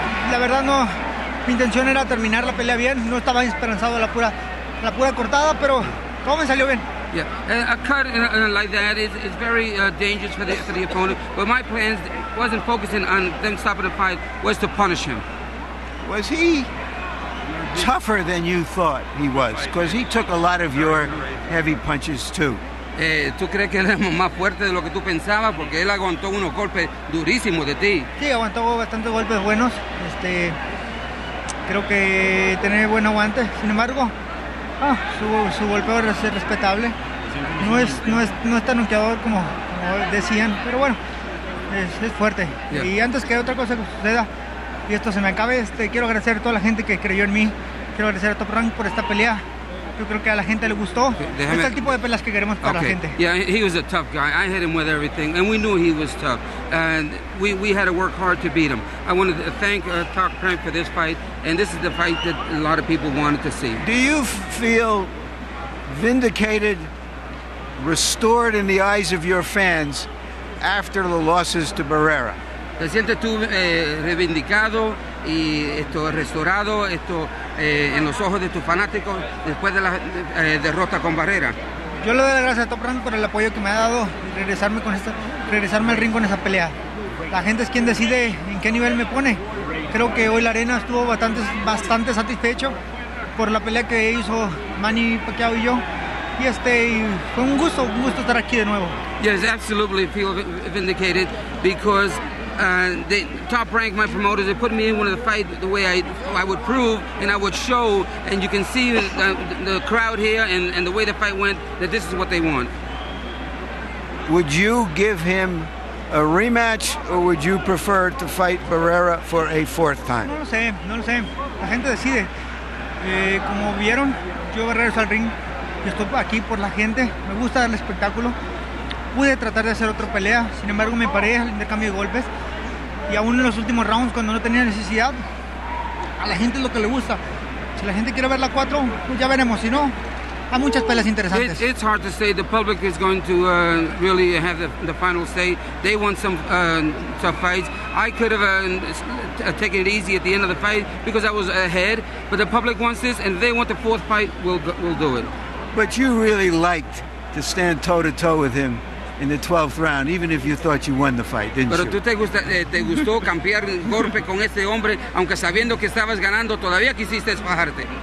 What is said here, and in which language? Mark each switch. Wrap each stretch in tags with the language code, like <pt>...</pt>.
<es>La verdad no, mi intención era terminar la pelea bien, no estaba esperanzado a la pura cortada, pero todo me salió bien.</es> <en>Yeah, a cut like that is very dangerous for the opponent. But my plans wasn't focusing on them stopping the fight, was to punish him. Was he tougher than you thought he was? Because he took a lot of your heavy punches too.</en> <es>¿Tú crees que él era más fuerte de lo que tú pensabas? Porque él aguantó unos golpes durísimos de ti. Sí, aguantó bastantes golpes buenos. Creo que tiene buen aguante. Sin embargo, su golpeo es respetable. No es tan noqueador como decían, pero bueno, es fuerte.</es> <en>Yeah.</en> <es>Y antes que otra cosa que suceda y esto se me acabe, quiero agradecer a toda la gente que creyó en mí. Quiero agradecer a Top Rank por esta pelea. Yo creo que a la gente le gustó. Este es el tipo de peleas que queremos para la gente.</es> <en>Yeah, he was a tough guy. I hit him with everything, and we knew he was tough. And we had to work hard to beat him. I wanted to thank Top Rank for this fight, and this is the fight that a lot of people wanted to see. Do you feel vindicated, restored in the eyes of your fans after the losses to Barrera?</en> <es>¿Te sientes tú reivindicado y restaurado en los ojos de tus fanáticos después de la derrota con Barrera?</es> <en>Yo le doy las gracias a Top Rank por el apoyo que me ha dado y regresarme al ring con esa pelea. La gente es quien decide en qué nivel me pone. Creo que hoy la arena estuvo bastante satisfecho por la pelea que hizo Manny Pacquiao y yo. Y fue un gusto estar aquí de nuevo. Yes, absolutely feel vindicated because the Top Rank, my promoters, they put me in one of the fight the way I would prove and I would show, and you can see the crowd here and the way the fight went, that this is what they want. Would you give him a rematch, or would you prefer to fight Barrera for a fourth time?</en> <es>No lo sé. La gente decide. Como vieron, yo regreso al ring. Yo estoy aquí por la gente. Me gusta dar el espectáculo. Pude tratar de hacer otra pelea, sin embargo me paré al intercambio de golpes y aún en los últimos rounds cuando no tenía necesidad, a la gente es lo que le gusta. Si la gente quiere ver la 4, pues ya veremos, si no, hay muchas peleas interesantes.</es> <en>It's hard to say. The public is going to really have the final say. They want some tough fights. I could have taken it easy at the end of the fight because I was ahead, but the public wants this and they want the fourth fight, we'll do it. But you really liked to stand toe-to-toe with him in the 12th round, even if you thought you won the fight, didn't you?</en> <es>Pero tú te gustó cambiar golpe con este hombre, aunque sabiendo que estabas ganando, todavía quisiste fajarte.</es>